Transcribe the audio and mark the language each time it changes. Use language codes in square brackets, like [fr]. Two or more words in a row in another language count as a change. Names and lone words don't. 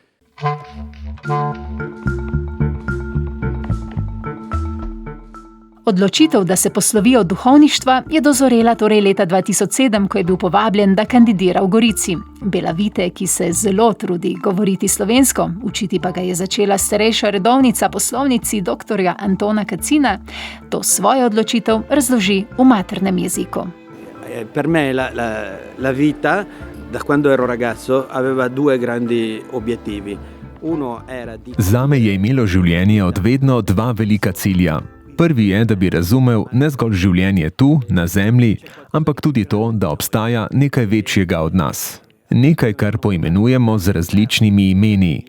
[sl] Odločitev, da se poslovi od duhovništva, je dozorela torej leta 2007, ko je bil povabljen, da kandidira v Gorici. Belavite, ki se zelo trudi govoriti slovensko, učiti pa ga je začela starejša redovnica poslovnici dr. Antona Kacina, to svojo odločitev razloži v maternem jeziku. [it] Per me la vita, da quando ero ragazzo, aveva 2 grandi obiettivi. [sl] Zame je imelo življenje od vedno 2 velika cilja. Prvi je, da bi razumel ne zgolj življenje tu, na zemlji, ampak tudi to, da obstaja nekaj večjega od nas. Nekaj, kar poimenujemo z različnimi imeni.